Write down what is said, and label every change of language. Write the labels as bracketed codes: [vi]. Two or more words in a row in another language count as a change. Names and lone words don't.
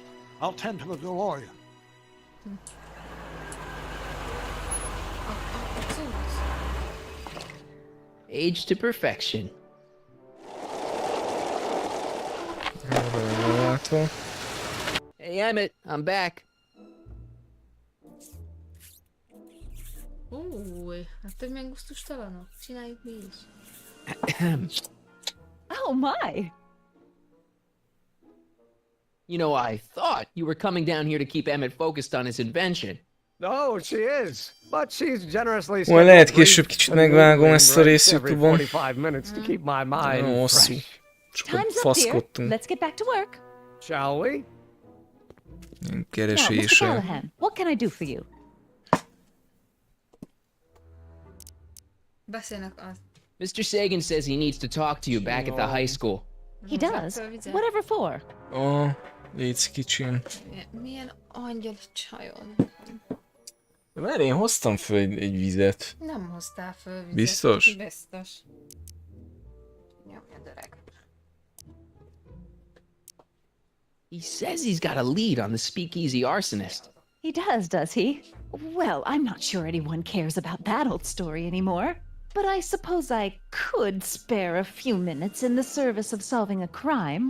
[en] I'll tend to the DeLorean. Age to perfection. Hey Emmett, I'm back. [hu] Hát hogy milyen gusztustalanok. Csináljuk mi is. [en] Oh my! You know, I thought you were coming down here to keep Emmett focused on his invention. No, she is. But she's generously [hu] Majd lehet később kicsit megvágom ezt a részt YouTube-on. [en] 45 minutes to keep my mind [hu] Nagyon hosszú. Csak faszkodtunk. [en] Let's get back to work. Shall we? [hu] Ilyen [en] Now, Mr. [hu] keresése. [en] Callahan, what can I do for you? [hu] Beszélnek az. [en] Mr. Sagan says he needs to talk to you back at the high school. He does? Whatever for? [hu] Oh, légy kicsin. Milyen angyal csajon. De várj, én hoztam föl egy vizet. Nem hoztál föl vizet. Biztos? Biztos. Nyomjad öreg. [en] He says he's got a lead on the speakeasy arsonist. He does he? Well, I'm not sure anyone cares about that old story anymore. But I suppose I could spare a few minutes in the service of solving a crime.